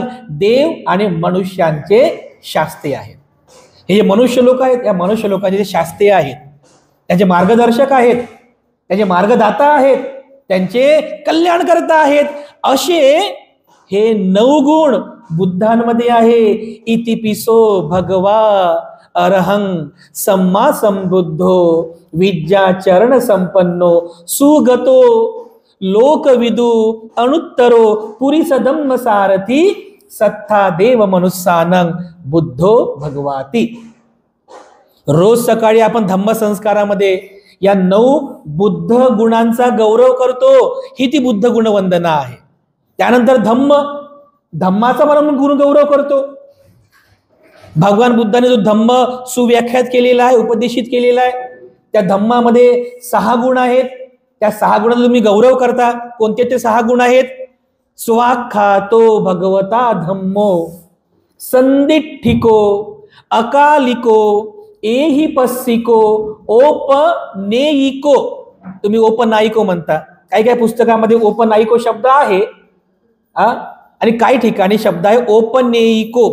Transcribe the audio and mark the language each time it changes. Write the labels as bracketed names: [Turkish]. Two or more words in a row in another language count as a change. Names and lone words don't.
[Marathi] देव आणि मनुष्यांचे शास्ते आहेत. हे जे मनुष्य लोक आहेत या मनुष्य लोकांचे शास्ते आहेत, त्यांचे मार्गदर्शक आहेत, त्यांचे मार्गदाता आहेत, त्यांचे कल्याणकर्ता आहेत. असे हे 9 गुण बुद्धांमध्ये आहे. [Pali] इतिपिसो भगवा अरहं सम्मा संबुद्धो विद्या चरण संपन्नो सुगतो लोकविदू अनुत्तरो पुरीस दम्म सारथी सत्ता देव मनुष्यानं बुद्धो भगवाती. [Marathi] रोज सकाळी आपण धम्मसंस्कारामध्ये या 9 बुद्ध गुणांचा गौरव करतो. ही ती बुद्ध गुणवंदना आहे. त्यानंतर धम्माचा आपण गुण गौरव करतो. भगवान बुद्धाने जो धम्म सुव्याख्यात केलेला आहे, उपदेशित केलेला आहे, त्या धम्मामध्ये 6 गुण आहेत. त्या 6 गुणांचा तुम्ही गौरव करता. कोणते ते 6 गुण आहेत? [Pali] स्वाख्यातो भगवता धम्मो संदिठ्ठिको अकालिको एहिपस्सिको ओपनेयिको. [Marathi] तुम्ही ओपनायिको म्हणता. काही पुस्तकामध्ये ओपनायिको शब्द आहे आणि काही ठिकाणी शब्द आहे ओपनेयिको.